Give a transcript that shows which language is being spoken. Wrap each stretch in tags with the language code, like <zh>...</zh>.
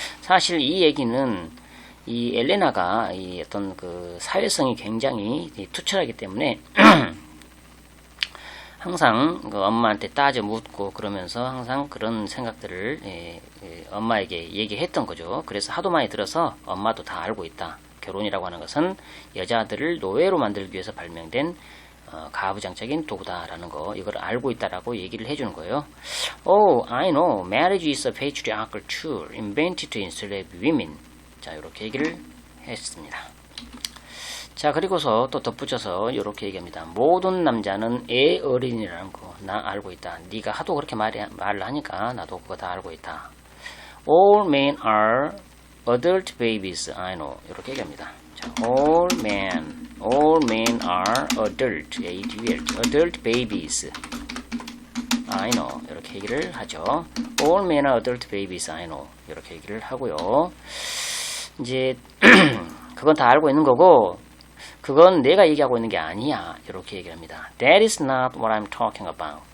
<ko>사실 이 얘기는 이 엘레나가 이 어떤 그 사회성이 굉장히 투철하기 때문에 항상 그 엄마한테 따져 묻고 그러면서 항상 그런 생각들을 엄마에게 얘기했던 거죠. 그래서 하도 많이 들어서 엄마도 다 알고 있다. 결혼이라고 하는 것은 여자들을 노예로 만들기 위해서 발명된 가부장적인 도구다라는 거, 이걸 알고 있다라고 얘기를 해주는 거예요.</ko> <en>I know. Marriage is a patriarchal tool invented to enslave women.</en> <ko>자, 이렇게 얘기를 했습니다. 자, 그리고서 또 덧붙여서 이렇게 얘기합니다. 모든 남자는 애 어린이라는 거 나 알고 있다. 네가 하도 그렇게 말을 하니까 나도 그거 다 알고 있다.</ko> <en>All men are adult babies. I know.</en> <ko>이렇게 얘기합니다. 자,</ko> <en>all men are adult, adult babies. I know.</en> <ko>이렇게 얘기를 하죠.</ko> <en>All men are adult babies. I know.</en> <ko>이렇게 얘기를 하고요. 이제 그건 다 알고 있는 거고 그건 내가 얘기하고 있는 게 아니야. 이렇게 얘기합니다.</ko> <en>That is not what I'm talking about.</en>